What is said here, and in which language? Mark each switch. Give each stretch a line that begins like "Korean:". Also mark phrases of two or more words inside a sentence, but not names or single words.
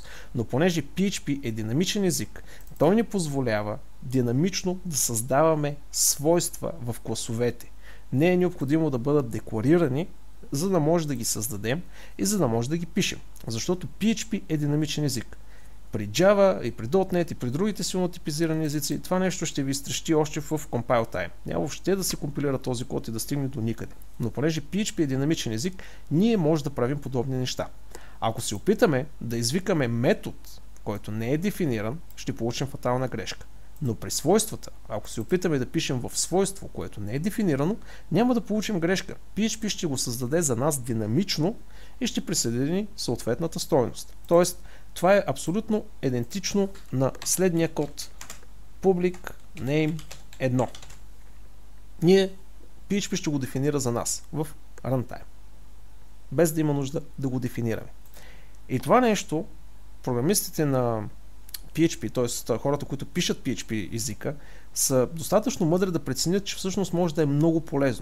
Bulgarian: Но понеже PHP е динамичен език, той ни позволява динамично да създаваме свойства в класовете. Не е необходимо да бъдат декларирани, за да може да ги създадем и за да може да ги пишем. Защото PHP е динамичен език. При Java и при .NET и при другите силно типизирани езици, това нещо ще ви изтрещи още в
English: compile time.
Bulgarian: Няма въобще да се компилира този код и да стигне до никъде. Но понеже PHP е динамичен език, ние може да правим подобни неща. Ако се опитаме да извикаме метод, който не е дефиниран, ще получим фатална грешка. Но при свойствата, ако се опитаме да пишем в свойство, което не е дефинирано, няма да получим грешка. PHP ще го създаде за нас динамично и ще присъедини съответната стойност. Тоест, това е абсолютно идентично на следния код
English: public name
Bulgarian: 1. Ние PHP ще го дефинира за нас в runtime, без да има нужда да го дефинираме. И това нещо програмистите на PHP, т.е. хората, които пишат PHP езика, са достатъчно мъдри да преценят, че всъщност може да е много полезно.